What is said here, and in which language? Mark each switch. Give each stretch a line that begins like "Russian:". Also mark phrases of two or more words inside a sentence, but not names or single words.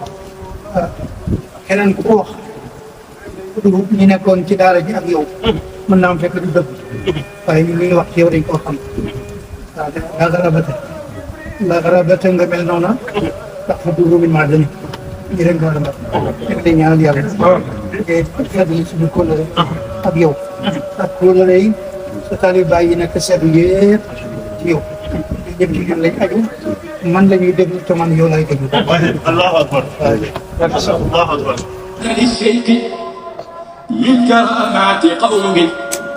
Wolof: keneen ku ko wax du ñu nekkoon ci daara ji ak yow mën naa am fekk du dëgg waaye ñun li ñu wax ci yow dañ koo xam waaw laa garabata nga mel noona ndax fa dugg min maa dani ñu rek nga war a mel ñu ngi lay ñaanal yàlla te fàttali suñu kóllëre ak yow ak kóllëre yi sa taalib baay yi nekk seetlu yëpp ci yow ñëpp ci ñun lañ aju man la ñuy déglu te man yow laay déglu
Arabic: الله أكبر الله أكبر للشيخ من كرامات قوم